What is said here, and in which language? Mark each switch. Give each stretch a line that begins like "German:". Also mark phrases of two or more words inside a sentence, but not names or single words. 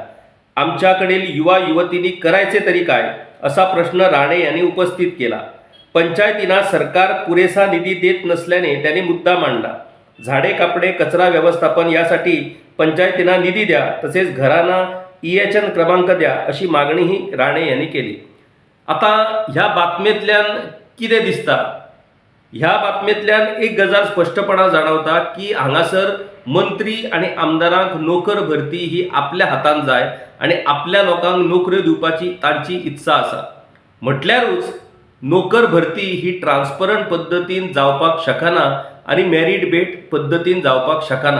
Marathi: आमच्याकडील युवा युवतींनी करायचे तरी काय असा प्रश्न राणे यांनी उपस्थित केला. पंचायतींना सरकार पुरेसा निधी देत नसल्याने त्यांनी मुद्दा मांडला. झाडे कापडे कचरा व्यवस्थापन यासाठी पंचायतींना निधी द्या, तसेच घरांना EHN क्रमांक द्या अशी मागणीही राणे यांनी केली.
Konkani: आता ह्या बातमेंतल्यान कितें दिसता? ह्या बातमेंतल्यान एक गजाल स्पष्टपणा जाणवता की हांगासर मंत्री आणि आमदारांक नोकर भरती ही आपल्या हातान जाय आणि आपल्या लोकांक नोकऱ्यो दिवपाची तांची इत्सा आसा. म्हटल्यारूच नोकर भरती ही ट्रान्सपरंट पद्दतीन जावपाक शकना आणि
English: merit based
Konkani: पद्दतीन जावपाक शकना.